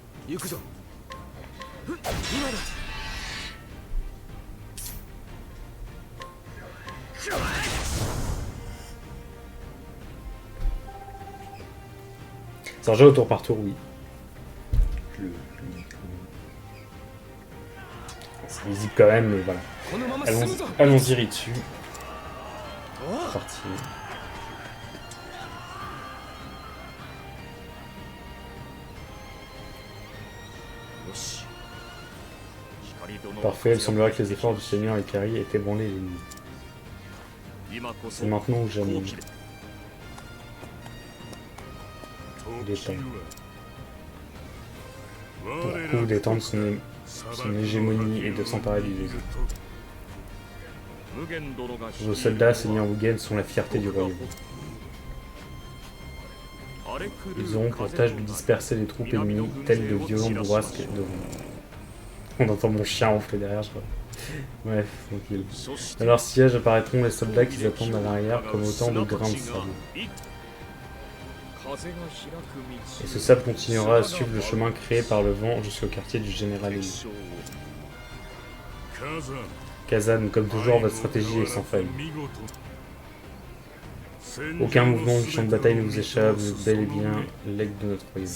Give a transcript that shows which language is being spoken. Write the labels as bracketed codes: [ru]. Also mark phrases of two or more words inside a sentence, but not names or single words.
[ja] 行くぞ今だ [fr] C'est un jeu au tour par tour, oui. C'est visible quand même, mais voilà. [ja] このまま進むぞ [fr] Allons-y dessus. C'est parti. [ja] よし [fr] Parfait, il semblerait que les efforts du Seigneur Ikari aient ébranlé l'ennemi. [ja] 今こそ [fr] C'est maintenant ou jamais. [ja] 好機だ [fr] Détendre. Pour coup d'étendre son hégémonie et de s'emparer du désir. [ja] 無限殿が [fr] Vos soldats, Seigneur Mugen, sont la fierté du royaume. [ja] 荒れ狂う [fr] Ils auront pour tâche de disperser les troupes ennemies, telles de violents bourrasques de vent. On entend mon chien ronfler derrière, je crois. Bref, tranquille. [ja] そして [fr] À leur siège apparaîtront les soldats qui attendent à l'arrière comme autant de grains de sable. [ja] 風が開く [fr] Et [ja] 道 [fr] ce sable continuera à suivre le chemin créé par le vent jusqu'au quartier du général ennemi. Kazan, comme toujours, votre stratégie est sans faille. Aucun mouvement du champ de bataille ne vous échappe, vous êtes bel et bien l'aigle de notre royaume.